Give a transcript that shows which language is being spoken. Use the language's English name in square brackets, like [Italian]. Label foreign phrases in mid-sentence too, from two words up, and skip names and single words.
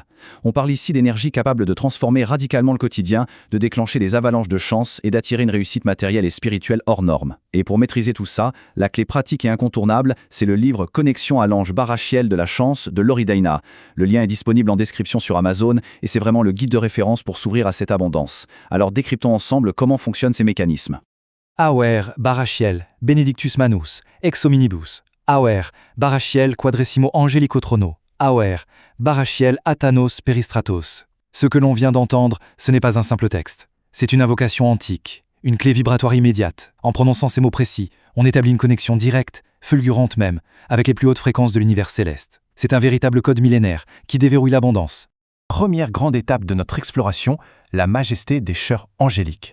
[French] On parle ici d'énergie capable de transformer radicalement le quotidien, de déclencher des avalanches de chance et d'attirer une réussite matérielle et spirituelle hors norme. Et pour maîtriser tout ça, la clé pratique et incontournable, c'est le livre Connexion à l'ange Barachiel de la chance de Lori Daina. Le lien est disponible en description sur Amazon et c'est vraiment le guide de référence pour s'ouvrir à cette abondance. Alors décryptons ensemble comment fonctionnent ces mécanismes. [Latin] Auer, Barachiel, Benedictus Manus, ex hominibus. Auer, Barachiel quadressimo angelico trono. Auer, Barachiel Athanos peristratos. [French] Ce que l'on vient d'entendre, ce n'est pas un simple texte. C'est une invocation antique, une clé vibratoire immédiate. En prononçant ces mots précis, on établit une connexion directe, fulgurante même, avec les plus hautes fréquences de l'univers céleste. C'est un véritable code millénaire qui déverrouille l'abondance. Première grande étape de notre exploration, la majesté des chœurs angéliques.